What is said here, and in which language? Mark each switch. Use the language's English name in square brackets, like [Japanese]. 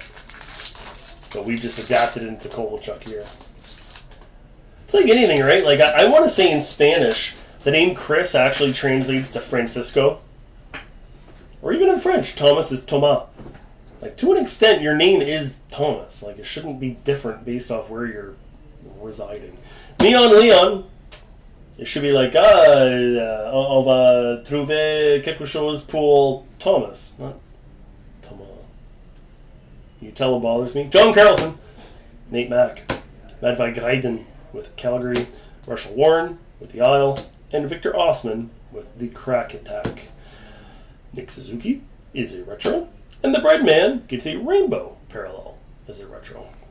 [English] So we just adapted it into Kovalchuk here. It's like anything, right? Like, I want to say in Spanish, the name Chris actually translates to Francisco. Or even in French, Thomas is Thomas. Like, to an extent, your name is Thomas. Like, it shouldn't be different based off where you're residing. Leon. It should be like, [French] on va trouver quelque chose pour Thomas, [English] not Thomas. You tell it bothers me. John Carlson, Nate Mack, Matvei Graydon with Calgary, Marshall Warren with the Isle, and Victor Osman with the Crack Attack. Nick Suzuki is a retro, and the Breadman gets a rainbow parallel as a retro.